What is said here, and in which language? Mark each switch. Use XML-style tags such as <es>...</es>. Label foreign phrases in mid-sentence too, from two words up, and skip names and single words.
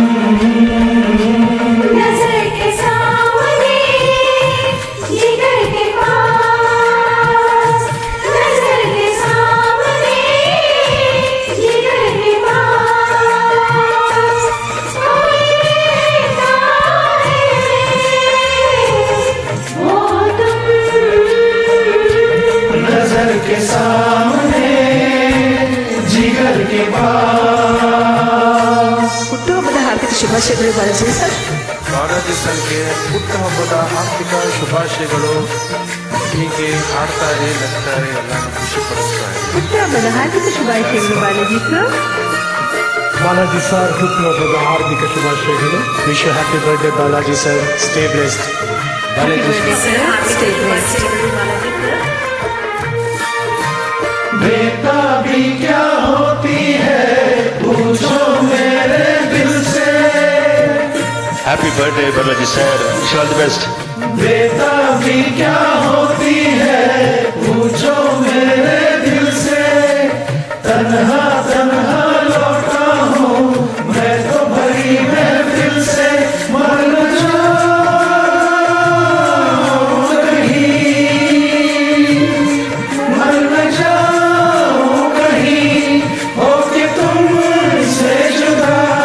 <hi>नजर के सामने जिगर के पास, नजर के सामने जिगर के पास कोई रहता है, वो तुम। नजर के सामने जिगर के पास।</hi> <kn>ಹುಟ್ಟುಹಬ್ಬದ ಹಾರ್ದಿಕ ಶುಭಾಶಯಗಳು ಬಾಲಾಜಿ ಸರ್. ಬಾಲಾಜಿ ಸರ್ಗೆ ಹುಟ್ಟುಹಬ್ಬದ ಹಾರ್ದಿಕ ಶುಭಾಶಯಗಳು. ಹೀಗೆ ಹಾಡ್ತಾರೆ, ನಗ್ತಾರೆ, ಎಲ್ಲಾನು ಖುಷಿ ಪಡಿಸ್ತಾರೆ. ಹುಟ್ಟುಹಬ್ಬದ ಹಾರ್ದಿಕ ಶುಭಾಶಯಗಳು ಬಾಲಾಜಿ ಸರ್. ಬಾಲಾಜಿ ಸರ್ ಹುಟ್ಟುಹಬ್ಬದ ಹಾರ್ದಿಕ ಶುಭಾಶಯಗಳು.</kn> <en>Wish you happy birthday Balaji sir. Stay blessed. ಬಾಲಾಜಿ</en> <hi>बेताबी क्या होती है पूछो मेरे दिल से,</hi> <en>Happy birthday Balaji sir. Wish all the best.</en> <hi>बेताबी क्या होती है पूछो मेरे दिल से, तन्हा तन्हा लौटा हूँ मैं तो भरी महफिल से, मर न जाऊं कहीं, मर न जाऊं कहीं होके तुमसे जुदा।</hi>